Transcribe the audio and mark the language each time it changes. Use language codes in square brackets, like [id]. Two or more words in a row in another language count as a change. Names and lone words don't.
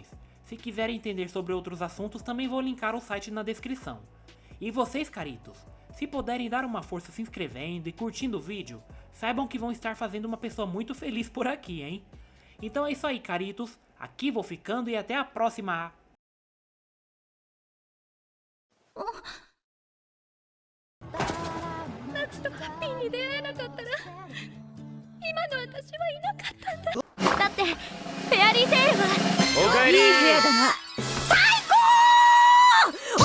[pt] Se quiserem entender sobre outros assuntos, também vou linkar o site na descrição. E vocês, caritos, se puderem dar uma força se inscrevendo e curtindo o vídeo, saibam que vão estar fazendo uma pessoa muito feliz por aqui, hein? Então é isso aí, caritos. Aqui vou ficando e até a próxima! [ja] 夏とハッピーに出会えなかったら今の私はいなかったんだ。だってフェアリーテールはおかえり。いい部屋だな。最高。